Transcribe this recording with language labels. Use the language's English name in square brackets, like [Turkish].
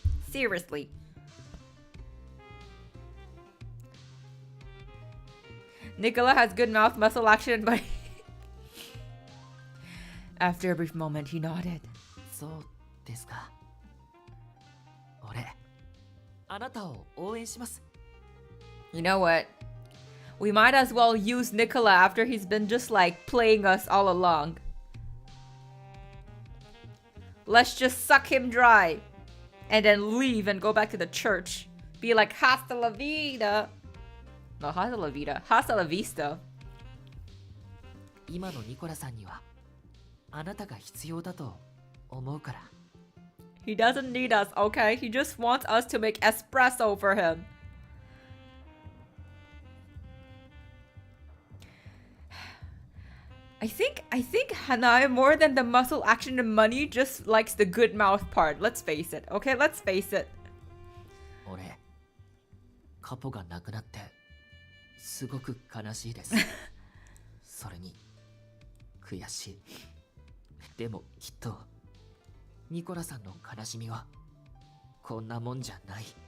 [English] Seriously. Nicola has good mouth muscle action, but... After a brief moment, he nodded. [Japanese] そうですか。俺、あなたを応援します。 [English] You know what? We might as well use Nicola after he's been just like playing us all along. Let's just suck him dry. And then leave and go back to the church. Be like, [Spanish] hasta la vida. [English] No, [Spanish] hasta la vida. Hasta la vista. [Japanese] 今のニコラさんにはあなたが必要だと思うから。 [English] He doesn't need us, okay? He just wants us to make espresso for him. I think Hanai, more than the muscle action and money, just likes the good mouth part. Let's face it, okay? Let's face it. [Japanese] 俺、カポがなくなってすごく悲しいです。それに悔しい。でもきっとニコラさんの悲しみはこんなもんじゃない。